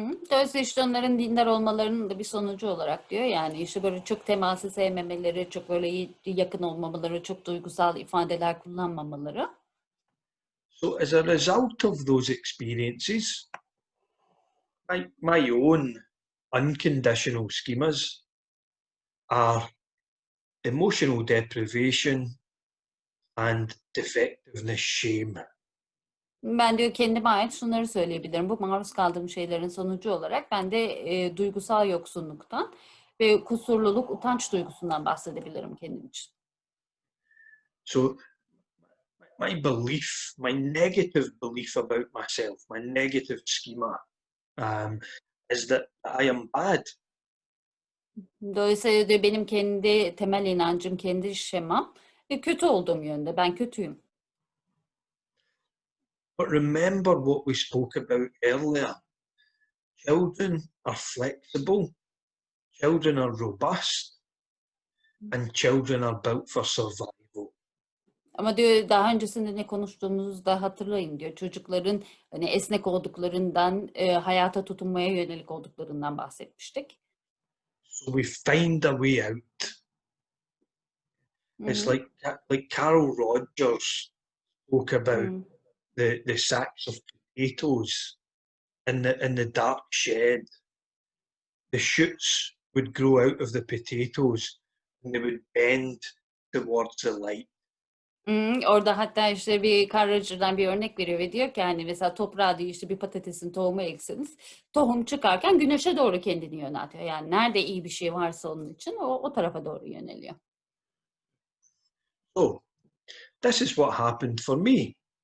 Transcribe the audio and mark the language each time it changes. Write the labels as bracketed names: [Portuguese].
[Turkish] Dolayısıyla işte onların dindar olmalarının da bir sonucu olarak diyor. Yani işte böyle çok teması sevmemeleri, çok böyle yakın olmamaları, çok duygusal ifadeler kullanmamaları. [English] So as a result of those experiences, my own unconditional schemas are emotional deprivation and defectiveness shame. [Turkish] Ben diyor kendime ait şunları söyleyebilirim. Bu maruz kaldığım şeylerin sonucu olarak ben de duygusal yoksunluktan ve kusurluluk, utanç duygusundan bahsedebilirim kendim için. [English] So my belief, my negative belief about myself, my negative schema is that I am bad. [Turkish] Dolayısıyla diyor benim kendi temel inancım, kendi şemam kötü olduğum yönde. Ben kötüyüm. [English] But remember what we spoke about earlier. Children are flexible, children are robust, and children are built for survival. [Turkish] Ama diyor daha öncesinde ne konuştuğumuzu da hatırlayın diyor. Çocukların hani esnek olduklarından, hayata tutunmaya yönelik olduklarından bahsetmiştik. [English] So we find a way out. It's like Carol Rogers spoke about the sacks of potatoes in the dark shed. The shoots would grow out of the potatoes and they would bend towards the light. [Turkish] Orada hatta işte bir Carl bir örnek veriyor ve diyor ki hani mesela toprağa diyor işte bir patatesin tohumu ekseniz tohum çıkarken güneşe doğru kendini yöneltiyor. Yani nerede iyi bir şey varsa onun için o tarafa doğru yöneliyor. [English] So this is what happened for me.